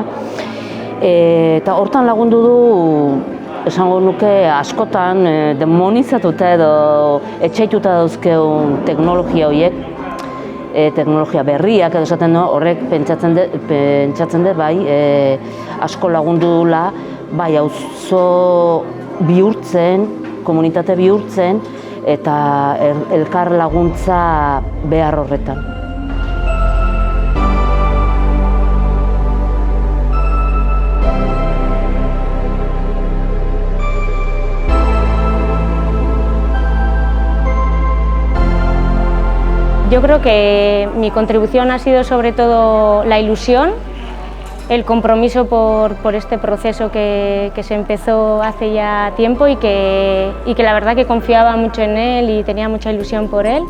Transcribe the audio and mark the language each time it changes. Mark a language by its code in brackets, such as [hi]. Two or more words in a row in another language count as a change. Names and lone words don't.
[eu] Eta hortan lagundu du, esango nuke askotan demonizatuta edo etxaituta dauzkeun teknologia horiek, teknologia berriak edo esaten horrek pentsatzen dut bai asko lagundu dula bai auzo bihurtzen, komunitate bihurtzen eta elkar laguntza behar horretan. [es] Yo creo que mi contribución ha sido sobre todo la ilusión, el compromiso por este proceso que se empezó hace ya tiempo y que la verdad que confiaba mucho en él y tenía mucha ilusión por él.